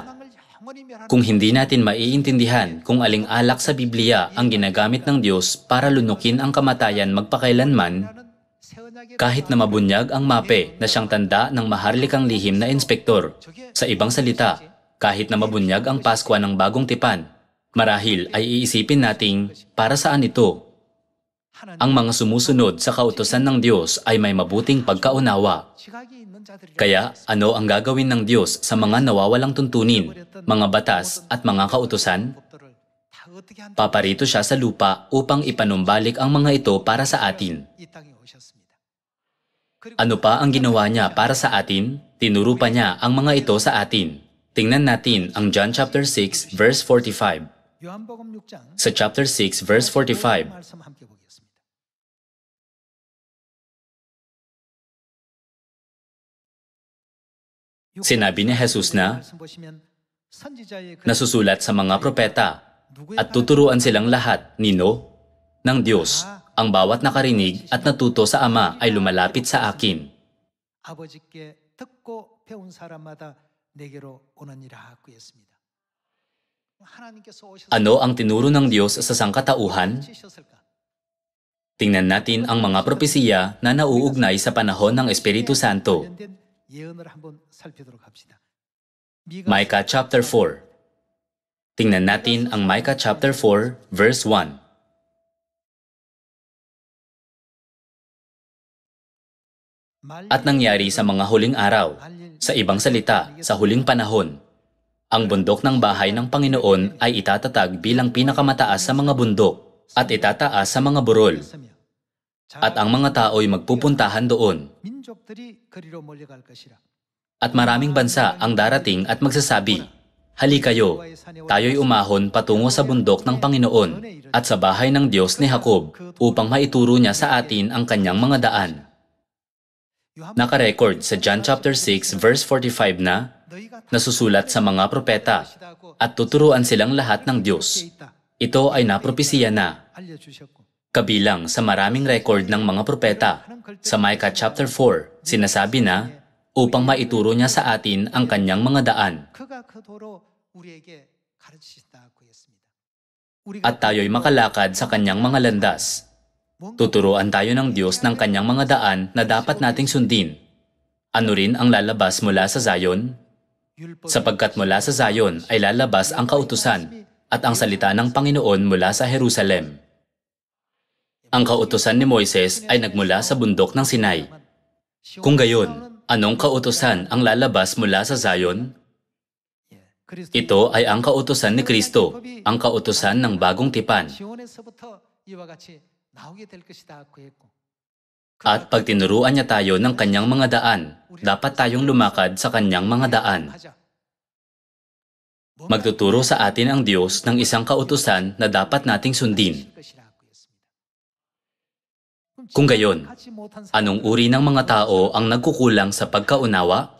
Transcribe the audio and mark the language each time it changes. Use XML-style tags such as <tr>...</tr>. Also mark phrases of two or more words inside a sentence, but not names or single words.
<tl>Kung hindi natin maiintindihan kung aling alak sa Biblia ang ginagamit ng Diyos para lunukin ang kamatayan magpakailanman, kahit na mabunyag ang mape na siyang tanda ng maharlikang lihim na inspektor, sa ibang salita, kahit na mabunyag ang Paskwa ng bagong tipan, marahil ay iisipin nating para saan ito? Ang mga sumusunod sa kautusan ng Diyos ay may mabuting pagkaunawa. Kaya ano ang gagawin ng Diyos sa mga nawawalang tuntunin, mga batas at mga kautusan?</tl> <ko>어떻게 한다?</ko> <tl>Paparito siya sa lupa upang ipanumbalik ang mga ito para sa atin.</tl> <ko>이 땅에 오셨습니다.</ko> <tl>Ano pa ang ginawa niya para sa atin? Tinuro pa niya ang mga ito sa atin. Tingnan natin ang John chapter 6 verse 45.</tl> <ko>요한복음 6장</ko> <tl>Sa chapter 6 verse 45,</tl> <ko>말씀 함께 보겠습니다.</ko> <tl>sinabi ni Jesus na</tl> <ko>말씀 보시면 선지자의 그</ko> <tl>nasusulat sa mga propeta at tuturuan silang lahat, nino, ng Diyos. Ang bawat nakarinig at natuto sa Ama ay lumalapit sa akin.</tl> <ko>아버지께 듣고 배운 사람마다 내게로 오느니라 그랬습니다. 하나님께서 오셔서</ko> <tl>Ano ang tinuro ng Diyos sa sangkatauhan?</tl> <ko>지셨을까?</ko> <tl>Tingnan natin ang mga propesiya na nauugnay sa panahon ng Espiritu Santo.</tl> <ko>관련된 예언을 한번 살피도록 합시다.</ko> <tl>Micah chapter 4. Tingnan natin ang Micah chapter 4 verse 1. At nangyari sa mga huling araw, sa ibang salita, sa huling panahon, ang bundok ng bahay ng Panginoon ay itatatag bilang pinakamataas sa mga bundok at itataas sa mga burol, at ang mga tao'y magpupuntahan doon.</tl> <ko>민족들이 그리로 몰려갈 것이라.</ko> <tl>At maraming bansa ang darating at magsasabi, "Halikayo, tayo'y umahon patungo sa bundok ng Panginoon at sa bahay ng Diyos ni Jacob upang maituro niya sa atin ang kanyang mga daan." Nakarecord sa John chapter 6 verse 45 na nasusulat sa mga propeta at tuturuan silang lahat ng Diyos. Ito ay napropesiya na</tl> <ko>알려주셨고</ko> <tl>kabilang sa maraming record ng mga propeta. Sa Micah chapter 4, sinasabi na upang maituro niya sa atin ang kanyang mga daan</tl> <ko>그가 그 도로 우리에게 가르치신다고 했습니다.</ko> <tl>at tayo'y makalakad sa kanyang mga landas. Tuturuan tayo ng Diyos ng kanyang mga daan na dapat nating sundin. Ano rin ang lalabas mula sa Zion? Sapagkat mula sa Zion ay lalabas ang kautusan at ang salita ng Panginoon mula sa Jerusalem. Ang kautusan ni Moises ay nagmula sa bundok ng Sinai. Kung gayon, anong kautusan ang lalabas mula sa Zion? Ito ay ang kautusan ni Kristo, ang kautusan ng bagong tipan.</tl> <ko>시온에서부터 이와 같이 나오게 될 것이다 그 했고.</ko> <tl>At pag tinuruan niya tayo ng kanyang mga daan, dapat tayong lumakad sa kanyang mga daan. Magtuturo sa atin ang Diyos ng isang kautusan na dapat nating sundin. Kung gayon, anong uri ng mga tao ang nagkukulang sa pagkaunawa?</tl>